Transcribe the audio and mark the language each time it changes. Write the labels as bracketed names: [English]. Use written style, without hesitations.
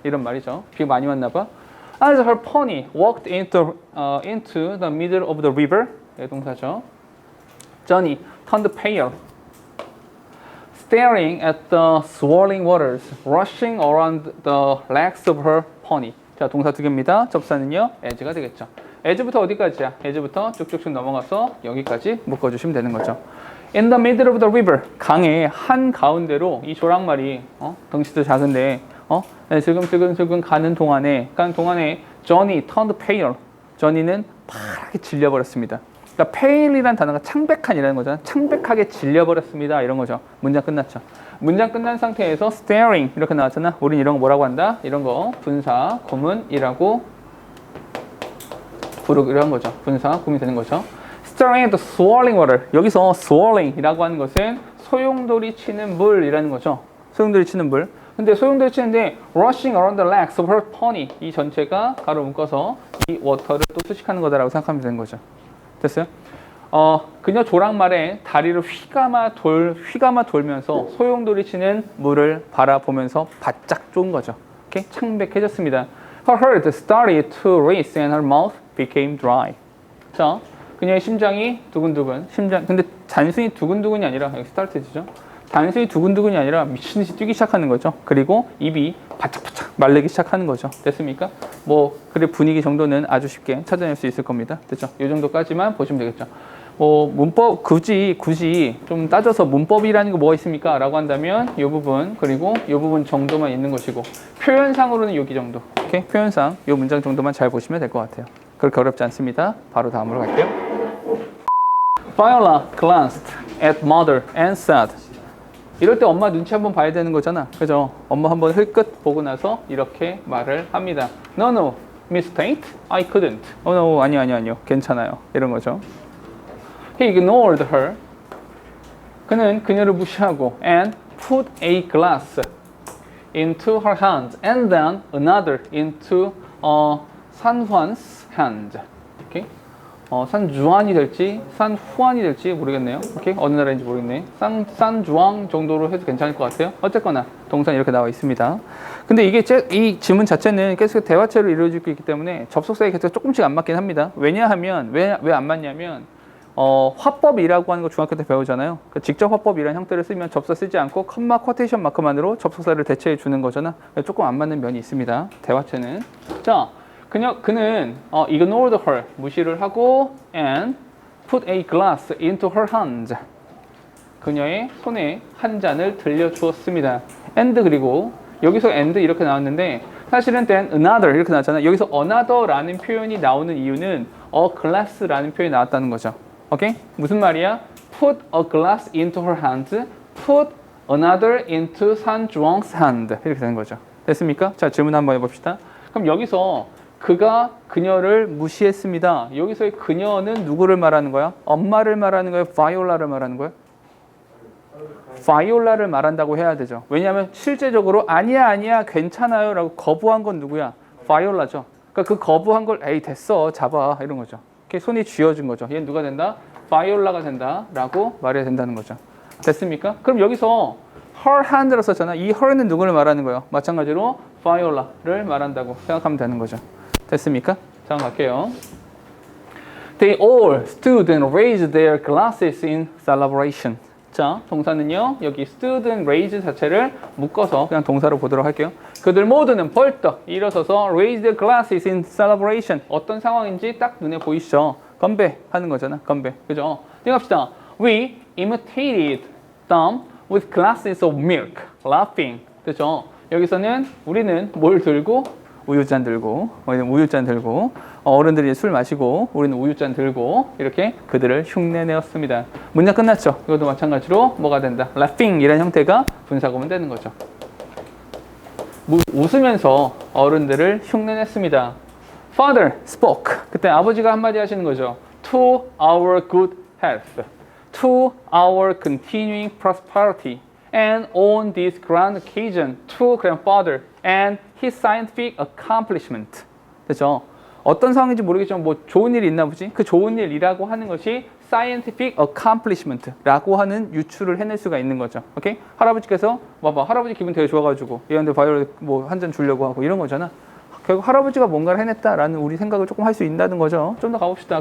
[Korean] 이런 말이죠. 비가 많이 왔나 봐. [English] As her pony walked into the middle of the river, [Korean] 네, 동사죠. [English] Johnny turned pale, staring at the swirling waters rushing around the legs of her pony. [Korean] 자, 동사 두 개입니다. 접사는요, as가 되겠죠. as부터 어디까지야? as부터 쭉쭉쭉 넘어가서 여기까지 묶어주시면 되는 거죠. [English] In the middle of the river, [Korean] 강의 한 가운데로 이 조랑말이 덩치도 작은데 슬금슬금 가는 동안에 [English] Johnny turned pale. [Korean] Johnny는 파랗게 질려버렸습니다. 그러니까 pale이라는 단어가 창백한이라는 거잖아. 창백하게 질려버렸습니다. 이런 거죠. 문장 끝났죠. 문장 끝난 상태에서 staring 이렇게 나왔잖아. 우린 이런 거 뭐라고 한다? 이런 거 분사 구문이라고 부르기로 한 거죠. 분사 구문이 되는 거죠. [English] Staring at the swirling water. [Korean] 여기서 swirling이라고 하는 것은 소용돌이 치는 물이라는 거죠. 소용돌이 치는 물. 근데 소용돌이 치는데 [English] rushing around the legs of her pony. [Korean] 이 전체가 가로 묶어서 이 워터를 또 수식하는 거다라고 생각하면 되는 거죠. 됐어요? 그녀 조랑말에 다리를 휘감아 돌면서 소용돌이 치는 물을 바라보면서 바짝 쪼은 거죠. 오케이? 창백해졌습니다. [English] Her heart started to race and her mouth became dry. [Korean] 자, 그녀의 심장이 두근두근. 근데 단순히 두근두근이 아니라 여기 started죠. 단순히 두근두근이 아니라 미친듯이 뛰기 시작하는 거죠. 그리고 입이 바짝바짝 말리기 시작하는 거죠. 됐습니까? 그래 분위기 정도는 아주 쉽게 찾아낼 수 있을 겁니다. 됐죠? 이 정도까지만 보시면 되겠죠. 문법 굳이 좀 따져서 문법이라는 거 뭐가 있습니까? 라고 한다면 이 부분 그리고 이 부분 정도만 있는 것이고 표현상으로는 여기 정도. 오케이? 표현상 이 문장 정도만 잘 보시면 될 것 같아요. 그렇게 어렵지 않습니다. 바로 다음으로 갈게요. [English] Viola glanced at mother and said. [Korean] 이럴 때 엄마 눈치 한번 봐야 되는 거잖아. 그죠? 엄마 한번 흘끗 보고 나서 이렇게 말을 합니다. [English] No, Miss Tate, I couldn't. No, [Korean] 아니요. 괜찮아요. 이런 거죠. [English] He ignored her. [Korean] 그는 그녀를 무시하고 [English] and put a glass into her hand and then another into 산후안's hand. [Korean] 오케이? 산주안이 될지 산후안이 될지 모르겠네요. 오케이? 어느 나라인지 모르겠네. 산주앙 정도로 해도 괜찮을 것 같아요. 어쨌거나 동사는 이렇게 나와 있습니다. 근데 이 지문 자체는 계속 대화체로 이루어지고 있기 때문에 접속사의 개수가 조금씩 안 맞긴 합니다. 왜냐하면 왜 안 맞냐면 화법이라고 하는 거 중학교 때 배우잖아요. 직접 화법이라는 형태를 쓰면 접사 쓰지 않고 컴마 쿼테이션 마크만으로 접속사를 대체해 주는 거잖아. 조금 안 맞는 면이 있습니다. 대화체는. 자, 그는 [English] ignored her, [Korean] 무시를 하고 [English] and put a glass into her hand. [Korean] 그녀의 손에 한 잔을 들려주었습니다. and 그리고 여기서 and 이렇게 나왔는데 사실은 [English] then another [Korean] 이렇게 나왔잖아요. 여기서 another라는 표현이 나오는 이유는 a glass라는 표현이 나왔다는 거죠. 오케이? 무슨 말이야? [English] Put a glass into her hand, put another into 산주앙's hand. [Korean] 이렇게 되는 거죠. 됐습니까? 자, 질문 한번 해봅시다. 그럼 여기서 그가 그녀를 무시했습니다. 여기서의 그녀는 누구를 말하는 거야? 엄마를 말하는 거야? 바이올라를 말하는 거야? 바이올라를 말한다고 해야 되죠. 왜냐하면 실제적으로 아니야 괜찮아요 라고 거부한 건 누구야? 바이올라죠. 그러니까 그 거부한 걸 에이 됐어 잡아 이런 거죠. 이렇게 손이 쥐어준 거죠. 얘는 누가 된다? 바이올라가 된다 라고 말해야 된다는 거죠. 됐습니까? 그럼 여기서 her hand라고 썼잖아. 이 her는 누구를 말하는 거예요? 마찬가지로 바이올라를 말한다고 생각하면 되는 거죠. 됐습니까? 자, 갈게요. [English] They all stood and raised their glasses in celebration. [Korean] 자, 동사는요. 여기 stood, raised 자체를 묶어서 그냥 동사로 보도록 할게요. 그들 모두는 벌떡 일어서서 [English] raise their glasses in celebration. [Korean] 어떤 상황인지 딱 눈에 보이시죠? 건배하는 거잖아. 건배. 그죠? 띵합시다. [English] We imitated them with glasses of milk, laughing. [Korean] 그죠? 여기서는 우리는 뭘 들고? 우유잔 들고, 우유잔 들고, 어른들이 술 마시고, 우리는 우유잔 들고, 이렇게 그들을 흉내내었습니다. 문장 끝났죠? 이것도 마찬가지로 뭐가 된다? laughing 이라는 형태가 분사구문 되는 거죠. 웃으면서 어른들을 흉내냈습니다. [English] Father spoke. [Korean] 그때 아버지가 한마디 하시는 거죠. [English] To our good health, to our continuing prosperity, and on this grand occasion, to grandfather and his scientific accomplishment. [Korean] 그죠? 어떤 상황인지 모르겠지만 뭐 좋은 일이 있나 보지? 그 좋은 일이라고 하는 것이 scientific accomplishment라고 하는 유추를 해낼 수가 있는 거죠. 오케이? 할아버지께서 봐봐, 할아버지 기분 되게 좋아가지고 얘한테 바이올 뭐 한 잔 주려고 하고 이런 거잖아. 결국 할아버지가 뭔가를 해냈다라는 우리 생각을 조금 할 수 있다는 거죠. 좀 더 가봅시다.